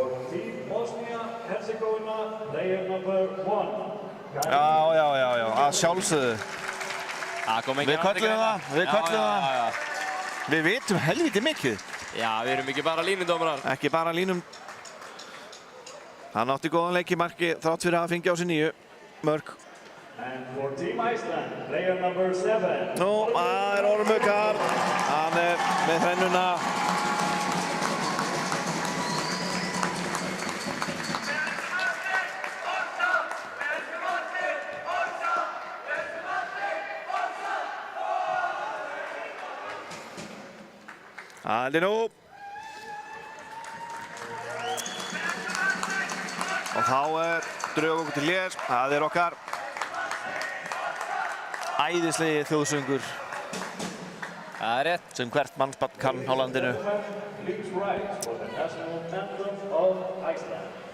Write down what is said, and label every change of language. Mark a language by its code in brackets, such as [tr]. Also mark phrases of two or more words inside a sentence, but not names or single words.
[is] Já, að sjálfsögðu. Við köllum það, Við vitum helviti mikið. Já, við erum ekki bara línudómarar. Ekki bara línum. Hann átti góðan leik í marki þrátt fyrir að fengja á sig 9 mörk. [en] And for Team Iceland, player number 7. [is] Nú, það er Ormur Karl. Hann er með hrennuna. Það er nú. Og þá er drög okkur til hlés. Það er okkar æðislegi þjóðsöngur. Það er rétt. Sem hvert mannsbarn kann á landinu. [en] Please rise for the national anthem of Iceland.